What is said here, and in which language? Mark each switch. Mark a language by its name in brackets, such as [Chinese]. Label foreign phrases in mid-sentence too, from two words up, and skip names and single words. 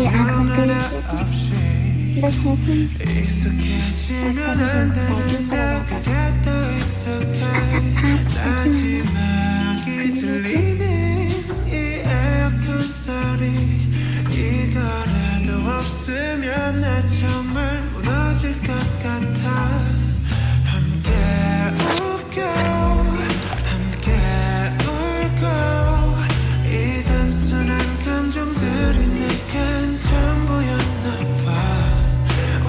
[Hindi] आँख बंद कर लीजिए, बस ऐसे आपका विजन साइकिल पर आ जाता [Korean] 없으면 나 정말 무너질 것 같아. 함께 웃고 함께 울고 이 단순한 감정들이 내겐 전부였나 봐.